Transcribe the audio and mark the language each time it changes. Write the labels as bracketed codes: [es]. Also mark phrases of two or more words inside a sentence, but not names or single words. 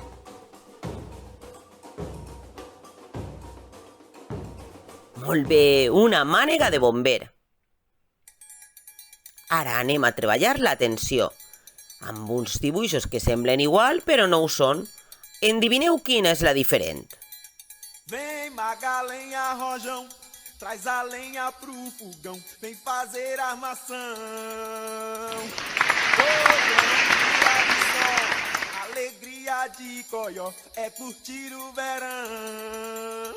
[ca] Molt bé, una mànega de bomber. Ara anem a treballar l'atenció. Amb uns dibuixos que semblen igual, però no ho són. Endivineu quina és la diferent. [pt] Vem Magalenha Rojão, traz a lenha pro fogão, vem fazer armação. Hoje é um dia de sol, alegria de coió, é curtir o verão.